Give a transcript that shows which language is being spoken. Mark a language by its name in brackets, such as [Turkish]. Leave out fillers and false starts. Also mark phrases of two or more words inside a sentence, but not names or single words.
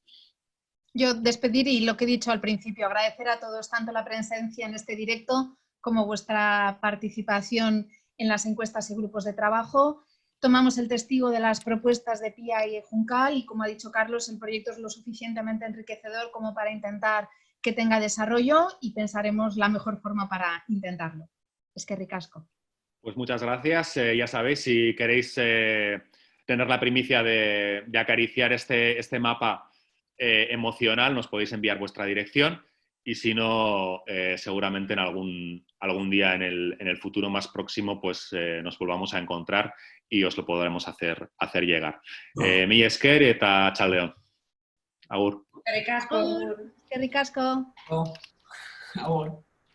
[Spanish] Yo despedir y lo que he dicho al principio, agradecer a todos tanto la presencia en este directo como vuestra participación en las encuestas y grupos de trabajo. Tomamos el testigo de las propuestas de Pía y Juncal y, como ha dicho Carlos, el proyecto es lo suficientemente enriquecedor como para intentar que tenga desarrollo y pensaremos la mejor forma para intentarlo. [Basque] Eskerrik asko. [Spanish] Pues muchas gracias. Ya sabéis, si queréis tener la primicia de acariciar este mapa emocional, nos podéis enviar vuestra dirección y si no, seguramente en algún día en el futuro más próximo pues nos volvamos a encontrar y os lo podremos hacer llegar. [Basque] Mi esker eta txaldeon. Agur. Eskerrik asko. Eskerrik asko. Agur.